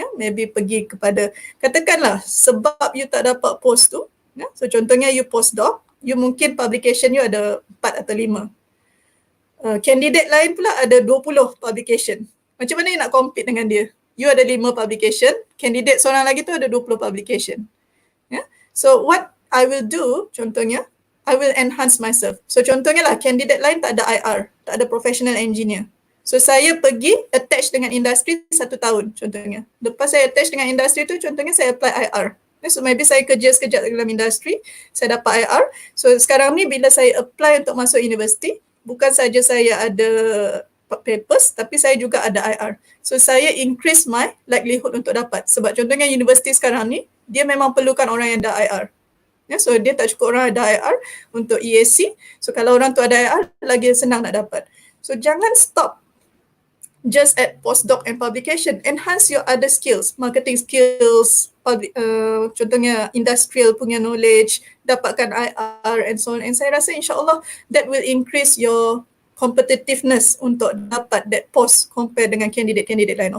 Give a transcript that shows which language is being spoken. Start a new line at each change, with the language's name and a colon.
Malay: Maybe pergi kepada, katakanlah sebab you tak dapat post tu, so contohnya you postdoc, you mungkin publication you ada 4 atau 5. Candidate lain pula ada 20 publication. Macam mana you nak compete dengan dia? You ada 5 publication, candidate seorang lagi tu ada 20 publication.
English: So what I will do, contohnya, I will enhance myself.
Malay: So contohnya lah, candidate lain tak ada IR, tak ada professional engineer. So saya pergi attach dengan industri 1 tahun contohnya. Lepas saya attach dengan industri tu, contohnya saya apply IR. So maybe saya kerja sekejap dalam industri, saya dapat IR. So sekarang ni bila saya apply untuk masuk universiti, bukan saja saya ada papers, tapi saya juga ada IR. So saya
English: increase my likelihood
Malay: untuk dapat. Sebab contohnya universiti sekarang ni, dia memang perlukan orang yang ada IR. So dia tak cukup orang ada IR untuk EAC. So kalau orang tu ada IR, lagi senang nak dapat.
English: So jangan stop just at postdoc and publication. Enhance your other skills, marketing skills,
Malay: contohnya industrial punya knowledge, dapatkan IR
English: and so on. And
Malay: saya rasa
English: insyaAllah that will increase your competitiveness untuk dapat that post
Malay: compare dengan candidate-candidate lain.